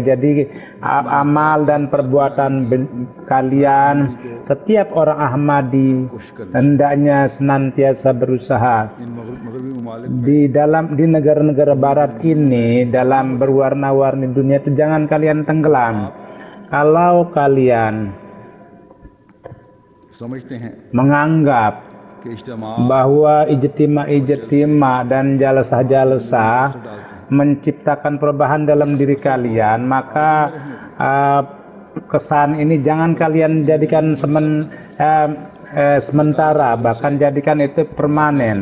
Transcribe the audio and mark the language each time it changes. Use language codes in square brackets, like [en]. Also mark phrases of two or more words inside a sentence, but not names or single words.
[id] Jadi amal dan perbuatan kalian, setiap orang Ahmadi hendaknya senantiasa berusaha di negara-negara barat ini, dalam berwarna-warni dunia itu, jangan kalian tenggelam. Kalau kalian [ur] سمجھتے ہیں [id] menganggap [ur] کہ اجتماع [id] bahwa ijtima dan jalsah-jalsah menciptakan perubahan dalam diri kalian, maka kesan ini jangan kalian jadikan sementara, bahkan jadikan itu permanen.